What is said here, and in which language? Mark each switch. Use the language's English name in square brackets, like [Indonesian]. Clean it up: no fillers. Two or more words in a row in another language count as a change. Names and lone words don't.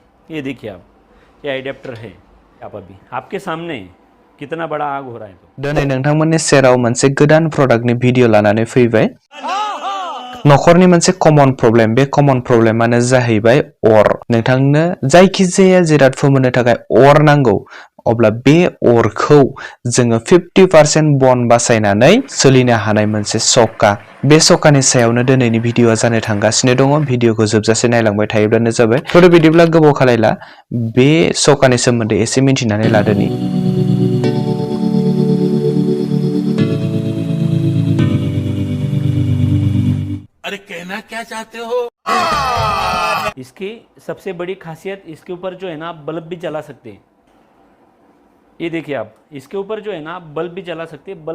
[Hindi] ये देखिए आप, ये एडेप्टर है। आप अभी आपके सामने कितना बड़ा आग हो रहा है। तो [Bodo] दिनै नोंथांमोननि सेराव मोनसे गोदान प्रडाक्टनि भिडिअ लानानै फैबाय। नखरनि मोनसे [English] common problem, [Bodo] बे कमन प्रब्लेमानो जाहैबाय अर। नोंथांनो जायखिजाया जिराद फोमोननो थाखाय अर नांगौ, अब्ला बे अरखौ जोङो 50% बन बासायनानै सोलिनो हानाय मोनसे सका। बे सकानि सायावनो दिनैनि भिडिअआ जानो थांगासिनो दङ। भिडिअखौ जोबजासे नायलांबाय थायोब्लानो जाबाय। थ' बिदिब्ला गोबाव खालायला बे सकानि सोमोन्दै एसे मिन्थिनानै लादोनि। [Hindi] अरे कहना क्या चाहते हो? इसकी सबसे बड़ी खासियत, इसके ऊपर जो है ना आप बल्ब भी जला सकते हैं। ये देखिए आप, इसके ऊपर जो है ना आप बल्ब भी जला सकते हैं।